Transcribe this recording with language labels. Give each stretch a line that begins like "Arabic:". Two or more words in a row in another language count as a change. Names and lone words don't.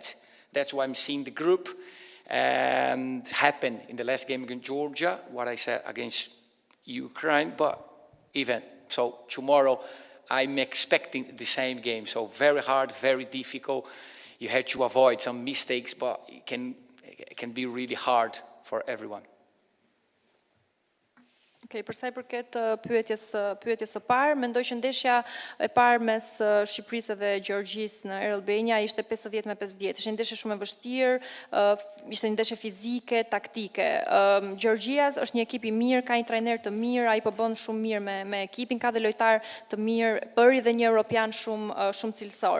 English: That's why I'm seeing the group happen in the last game against Georgia, what I said against Ukraine, but even. So tomorrow, I'm expecting the same game. So very hard, very difficult. You have to avoid some mistakes, but it can be really hard for everyone.
Albanian: Okej, përsa i përket pyetjes së parë, mendoj që ndeshja e parë mes Shqipërisë dhe Gjergjisë në Air Albania ishte 50-50. Ishte një ndeshje shumë e vështirë, ishte një ndeshje fizike, taktike. Gjergjia është një ekip i mirë, ka një trajner të mirë, ai po bën shumë mirë me ekipin, ka dhe lojtar të mirë, bëri dhe një europian shumë cilësor.